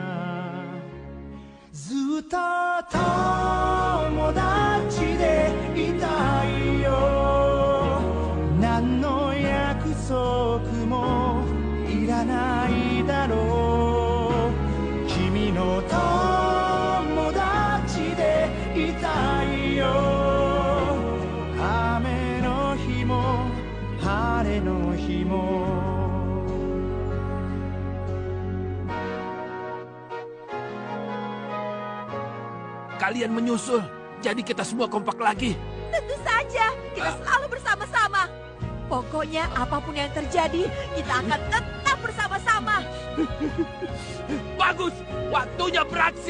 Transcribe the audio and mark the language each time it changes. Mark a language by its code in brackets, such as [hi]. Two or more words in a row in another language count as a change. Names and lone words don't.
[ja] ずっと友達でいたいよ何の約束もいらないだろう君の友達でいたいよ雨の日も晴れの日も [id] Kalian menyusul, jadi kita semua kompak lagi. Tentu saja, kita selalu bersama-sama. Pokoknya apapun yang terjadi, kita akan tetap bersama-sama. Bagus, waktunya beraksi.